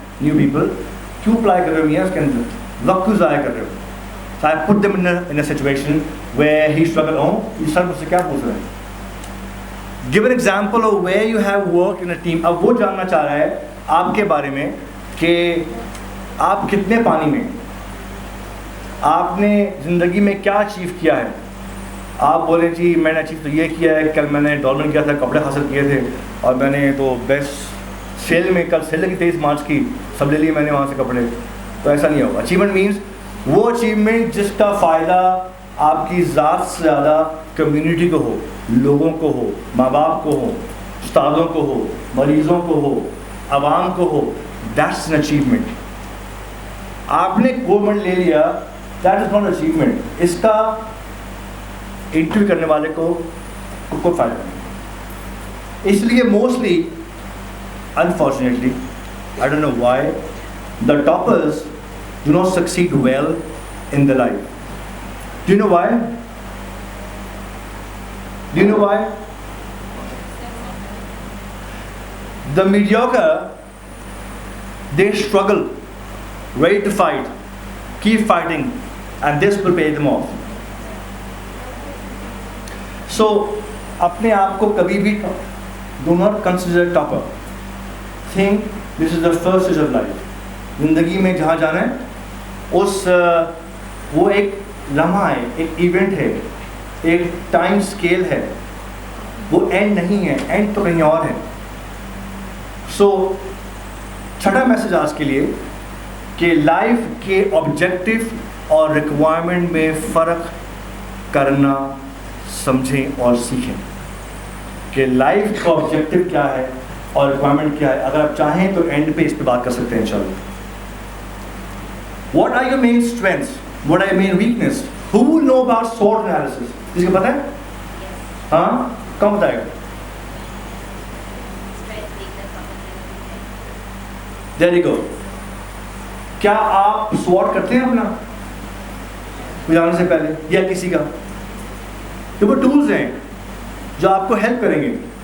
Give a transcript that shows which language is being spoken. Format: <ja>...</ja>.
<ur>New people کیوں apply کر رہے ہو میاں اس کے اندر, وقت کیوں ضائع کر رہے ہو.</ur> <en>So I put them in a situation where he struggled.</en> <ur>یہ سر مجھ سے کیا پوچھ رہے ہیں.</ur> <en>Give an example of where you have worked in a team.</en> <ur>اب وہ جاننا چاہ رہا ہے آپ کے بارے میں کہ آپ کتنے پانی میں, آپ نے زندگی میں کیا اچیو کیا ہے. آپ بولیں جی میں نے اچیو تو یہ کیا ہے, کل میں نے ڈالمن کیا تھا, کپڑے حاصل کیے تھے, اور میں نے تو بیسٹ سیل میں کل سیل کی 23 مارچ کی, سب لے لیے میں نے وہاں سے کپڑے. تو ایسا نہیں ہوگا. اچیومنٹ مینس وہ اچیومنٹ جس کا فائدہ آپ کی ذات سے زیادہ کمیونٹی کو ہو, لوگوں کو ہو, ماں باپ کو ہو, استادوں کو ہو, مریضوں کو ہو, عوام کو ہو.</ur> <en>That's an achievement.</en> <ur>آپ نے گورنمنٹ لے لیا,</ur> <en>That is not achievement.</en> <ur>اس کا انٹرویو کرنے والے کو کوئی فائدہ نہیں. اس لیے</ur> <en>Mostly unfortunately I don't know why the toppers do not succeed well in their life. Do you know why? Do you know why? The mediocre, they struggle, ready to fight, keep fighting, and this will pay them off. So</en> <ur>اپنے آپ کو کبھی بھی</ur> <en>do not consider topper. Think this is the first stage of life.</en> <ur>زندگی میں جہاں جانا ہے اس وہ ایک لمحہ ہے, ایک ایونٹ ہے, ایک ٹائم سکیل ہے, وہ اینڈ نہیں ہے, اینڈ تو کہیں اور ہے. سو چھٹا میسج آج کے لیے کہ لائف کے آبجیکٹو اور ریکوائرمنٹ میں فرق کرنا سمجھیں اور سیکھیں کہ لائف کا آبجیکٹو کیا ہے اور ریکوائرمنٹ کیا ہے. اگر آپ چاہیں تو اینڈ پہ اس پہ بات کر سکتے ہیں انشاءاللہ.</ur> <en>What are your main strengths? What are your main weakness? Who will know about SWOT analysis?</en> <ur>کسی کو پتہ ہے؟ ہاں کون بتائے گا؟</ur> <en>There you go.</en> <ur>کیا آپ SWOT کرتے ہیں اپنا کوئی آنے سے پہلے یا کسی کا؟ تو وہ ٹولز ہیں جو آپ کو ہیلپ کریں گے.</ur>